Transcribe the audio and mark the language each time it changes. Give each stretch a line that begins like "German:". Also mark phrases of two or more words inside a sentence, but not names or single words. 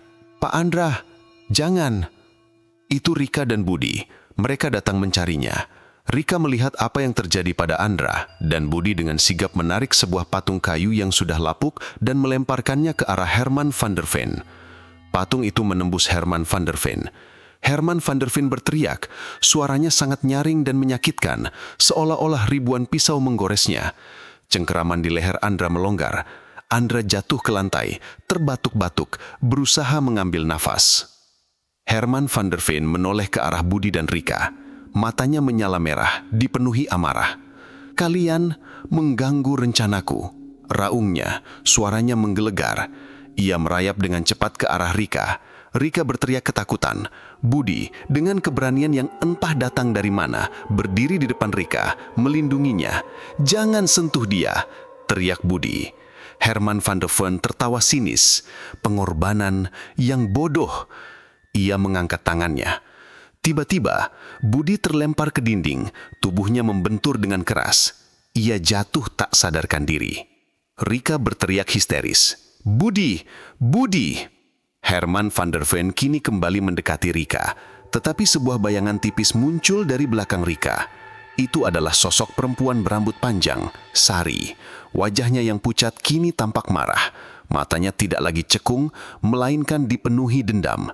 Indonesian: "Pak Andra, jangan!" Itu Rika dan Budi. Mereka datang mencarinya. Rika melihat apa yang terjadi pada Andra, dan Budi dengan sigap menarik sebuah patung kayu yang sudah lapuk dan melemparkannya ke arah Herman van der Veen. Patung itu menembus Herman van der Veen. Herman van der Veen berteriak, suaranya sangat nyaring dan menyakitkan, seolah-olah ribuan pisau menggoresnya. Cengkeraman di leher Andra melonggar. Andra jatuh ke lantai, terbatuk-batuk, berusaha mengambil nafas. Herman van der Veen menoleh ke arah Budi dan Rika. Matanya menyala merah, dipenuhi amarah. "Kalian mengganggu rencanaku," raungnya, suaranya menggelegar. Ia merayap dengan cepat ke arah Rika. Rika berteriak ketakutan. Budi, dengan keberanian yang entah datang dari mana, berdiri di depan Rika, melindunginya. "Jangan sentuh dia," teriak Budi. Herman van der Veen tertawa sinis. Pengorbanan yang bodoh. Ia mengangkat tangannya. Tiba-tiba, Budi terlempar ke dinding, tubuhnya membentur dengan keras. Ia jatuh tak sadarkan diri. Rika berteriak histeris, "Budi! Budi!" Herman van der Veen kini kembali mendekati Rika, tetapi sebuah bayangan tipis muncul dari belakang Rika. Itu adalah sosok perempuan berambut panjang, Sari. Wajahnya yang pucat kini tampak marah. Matanya tidak lagi cekung, melainkan dipenuhi dendam.